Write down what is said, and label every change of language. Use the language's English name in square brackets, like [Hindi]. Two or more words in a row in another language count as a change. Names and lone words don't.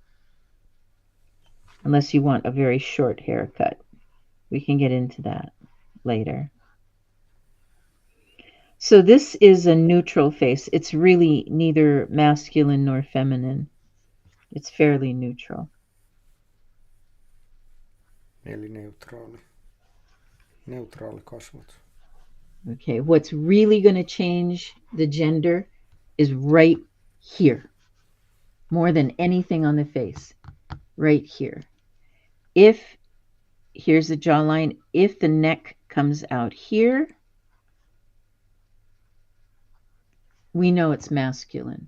[English] Unless you want a very short haircut. We can get into that later. So this is a neutral face. It's really neither masculine nor feminine. It's fairly neutral. [Finnish] Eli neutraali. Neutraali kasvot. [English] Okay, what's really going to change the gender is right here. More than anything on the face. Right here. Here's the jawline. If the neck comes out here, we know it's masculine.